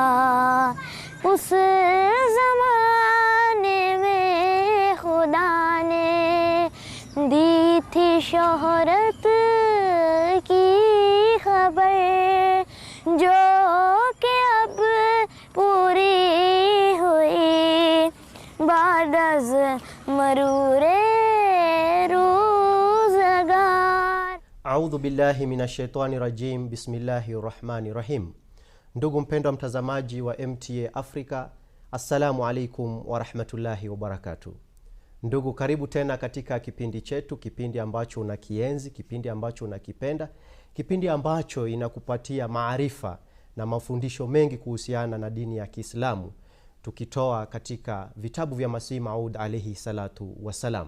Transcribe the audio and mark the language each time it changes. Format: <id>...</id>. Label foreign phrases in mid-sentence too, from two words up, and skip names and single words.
<ur>اس زمانے میں خدا نے دی تھی شہرت کی خبر، جو کہ اب پوری ہوئی بعد از مرورِ روزگار.</ur> <ar>أعوذ بالله من الشيطان الرجيم. بسم الله الرحمن الرحيم.</ar> <sw>Ndugu mpendwa mtazamaji wa MTA Africa,</sw> <ar>السلام عليكم ورحمة الله وبركاته.</ar> <sw>Ndugu, karibu tena katika kipindi chetu, kipindi ambacho unakienzi, kipindi ambacho unakipenda, kipindi ambacho inakupatia maarifa na mafundisho mengi kuhusiana na dini ya Kiislamu, tukitoa katika vitabu vya Masih Maud</sw> <ar>عليه الصلاة والسلام.</ar>